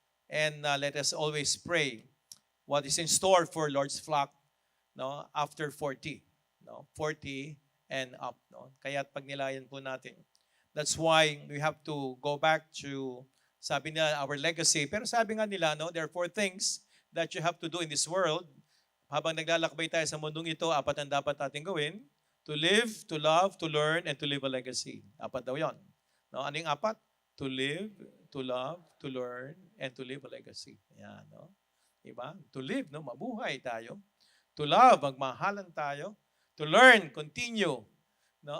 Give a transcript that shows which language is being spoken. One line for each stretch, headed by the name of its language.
English: And let us always pray what is in store for Lord's flock, no, after 40, no, 40 and up, no.
Filipino: Kaya pagnilayan po natin.
English: That's why we have to go back to,
Filipino: sabi nila,
English: our legacy.
Filipino: Pero sabi nga nila,
English: no, there are 4 things that you have to do in this world.
Filipino: Habang naglalakbay tayo sa mundong ito, 4 ang dapat natin gawin.
English: To live, to love, to learn, and to live a legacy.
Filipino: 4 daw yun. No, ano yung 4?
English: To live, to love, to learn, and to live a legacy.
Filipino: Yan, no? Diba?
English: To live,
Filipino: no? Mabuhay tayo.
English: To love,
Filipino: magmahalan tayo.
English: To learn, continue, no?